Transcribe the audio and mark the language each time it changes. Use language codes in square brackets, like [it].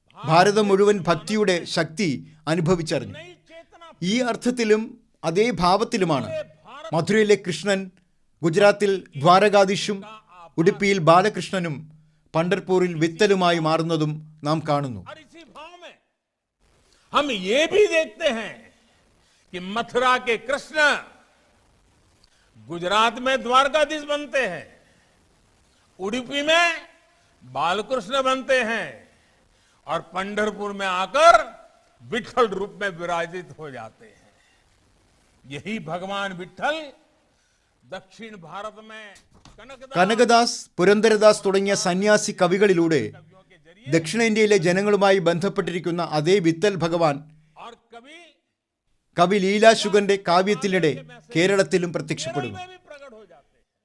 [ml] ഭാരതം മുഴുവൻ ഭക്തിയുടെ ശക്തി അനുഭവിച്ചറിഞ്ഞു. [hi] नई चेतना, [ml] ഈ അർത്ഥത്തിലും അതേ ഭാവത്തിലുമാണ് മധുരയിലെ കൃഷ്ണൻ, ഗുജറാത്തിൽ ദ്വാരകാധീശും, ഉടുപ്പിയിൽ ബാലകൃഷ്ണനും, പണ്ഡർപൂരിൽ വിത്തലുമായി മാറുന്നതും നാം കാണുന്നു. [hi] और इसी भाव में हम ये भी देखते हैं कि मथुरा के कृष्ण गुजरात में द्वारकाधीश बनते हैं, उडुपी में बालकृष्ण बनते हैं और पंढरपुर में आकर विठल रूप में विराजित हो जाते हैं. यही भगवान विठल दक्षिण भारत में [ml] കനകദാസ്, പുരന്ദരദാസ് തുടങ്ങിയ സന്യാസി കവികളിലൂടെ [hi] के जरिए [ml] ദക്ഷിണേന്ത്യയിലെ ജനങ്ങളുമായി ബന്ധപ്പെട്ടിരിക്കുന്ന അതേ വിത്തൽ ഭഗവാൻ [hi] और कवि [ml] കവി ലീലാശുഗന്റെ കാവ്യത്തിനിടെ കേരളത്തിലും പ്രത്യക്ഷപ്പെടുന്നു. [hi] में भी प्रकट हो जाते हैं.